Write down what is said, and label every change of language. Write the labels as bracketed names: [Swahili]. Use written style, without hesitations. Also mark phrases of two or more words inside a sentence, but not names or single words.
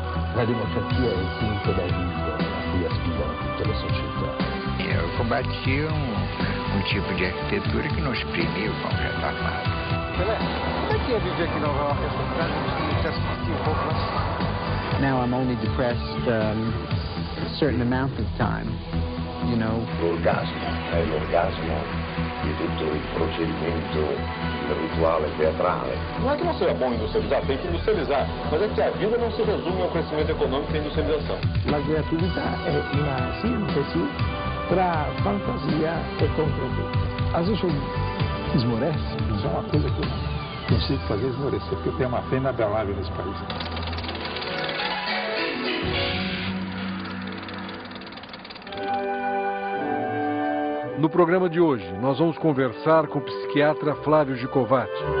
[Italian] La democrazia è il punto d'arrivo a cui aspirano tutte le società. [Portuguese] Eu combati tipo de arquitetura que não exprimia o Congresso Armado. Pelé, como é que é viver aqui em Nova York essa cidade que já se sentiu um pouco lá? [English] Now I'm only depressed a certain amount of time, you know. [Italian] L'orgasmo è l'orgasmo di tutto il procedimento rituale teatrale. [Portuguese] Não é que não seja bom industrializar, tem que industrializar, mas é que a vida não se resume ao crescimento econômico e à industrialização. [Italian] La creatività è una sintesi tra fantasia e concretezza. [Portuguese] Às vezes eu esmorece, mas é uma coisa que eu não consigo fazer esmorecer, porque eu tenho uma pena inabalável nesse país. No programa de hoje, nós vamos conversar com o psiquiatra Flávio Gicovati.